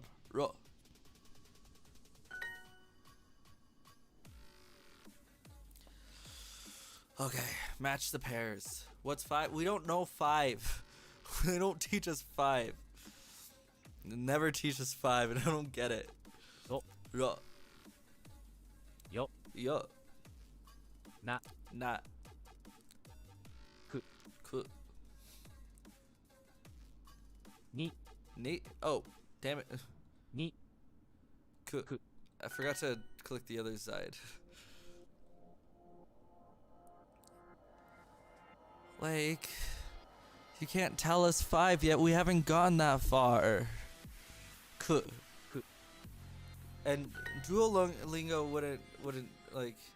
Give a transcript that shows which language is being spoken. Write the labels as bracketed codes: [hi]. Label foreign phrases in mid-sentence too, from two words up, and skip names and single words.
[en] Ro. Okay, match the pairs. What's 5? We don't know 5. They don't teach us 5. They never teach us 5, and I don't get it. [ja] Ro. Ro. Yo. Yo. Na. Na. Ku. Ku. Ni. Ni. [en] Oh, damn it. [ja] Ni. Ku. Ku. [en] I forgot to click the other side. Like, you can't tell us 5 yet. We haven't gone that far. [ja] Ku. Ku. [en] And Duolingo wouldn't like.